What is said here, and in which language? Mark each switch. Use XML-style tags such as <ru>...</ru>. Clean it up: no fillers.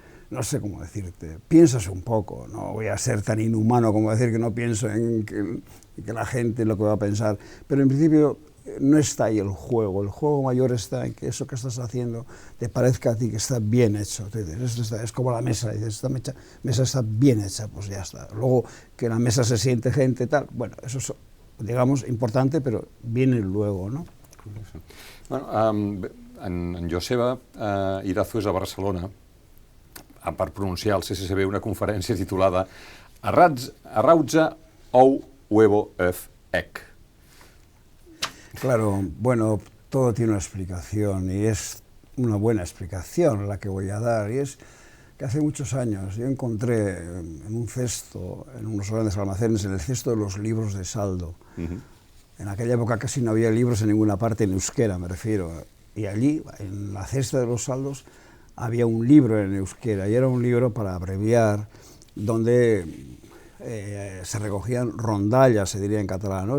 <es>No sé cómo decirte, piensas un poco, no voy a ser tan inhumano como decir que no pienso en que la gente lo que va a pensar, pero en principio no está ahí el juego mayor está en que eso que estás haciendo te parezca a ti que está bien hecho. Es como la mesa, dices, esta mesa está bien hecha, pues ya está. Luego que en la mesa se siente gente y tal, bueno, eso es, digamos, importante, pero viene luego, ¿no?</es> <ca>Bueno, en Joseba Irazo és a Barcelona per pronunciar el CCCB una conferència titulada Arrautza ou huevo œuf egg.</ca> <es>Claro, bueno, todo tiene una explicación y es una buena explicación la que voy a dar, y es que hace muchos años yo encontré en un cesto, en unos grandes almacenes, en el cesto de los libros de saldo. En aquella época casi no había libros en ninguna parte, en euskera me refiero, y allí, en la cesta de los saldos, había un libro en euskera, y era un libro para abreviar, donde se recogían rondallas, se diría en catalán, ¿no?</es>